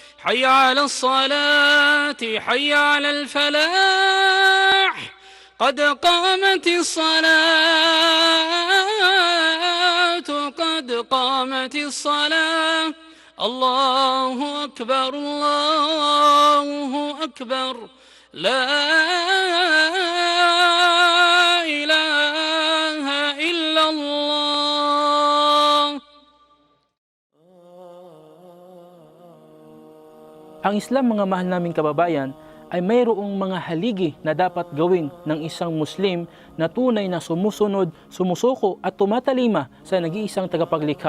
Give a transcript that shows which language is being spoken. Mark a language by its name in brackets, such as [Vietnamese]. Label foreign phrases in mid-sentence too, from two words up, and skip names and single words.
[Arabic] حي على الصلاة حي على الفلاح قد قامت الصلاة قد قامت الصلاة الله أكبر الله أكبر لا إله إلا الله. [Filipino] Ang Islam, mga mahal naming kababayan, ay mayroong mga haligi na dapat gawin ng isang Muslim na tunay na sumusunod, sumusuko at tumatalima sa nag-iisang tagapaglikha.